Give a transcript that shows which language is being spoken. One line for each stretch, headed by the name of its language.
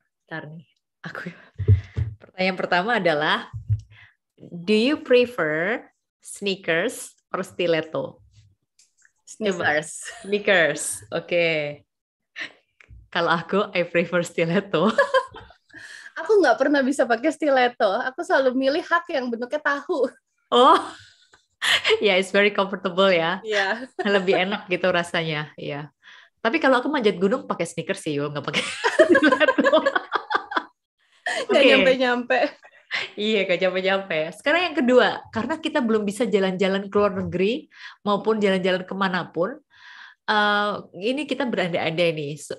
Indonesian: Ntar nih, pertanyaan pertama adalah,
English: do you prefer sneakers or stiletto?
Indonesian: Coba. Sneakers. Sneakers. Oke. Kalau aku,
English: I prefer stiletto.
Indonesian: Aku nggak pernah bisa pakai stiletto. Aku selalu milih hak yang bentuknya tahu.
English: Oh, ya, it's very comfortable ya.
Indonesian: Iya. Lebih enak gitu rasanya. Iya. Tapi kalau aku manjat gunung pakai sneakers sih, Yul, nggak pakai stiletto. Nggak Oke. nyampe-nyampe. Iya, gak capek-capek. Sekarang yang kedua, karena kita belum bisa jalan-jalan ke luar negeri maupun jalan-jalan kemanapun, ini kita berandai-andai nih.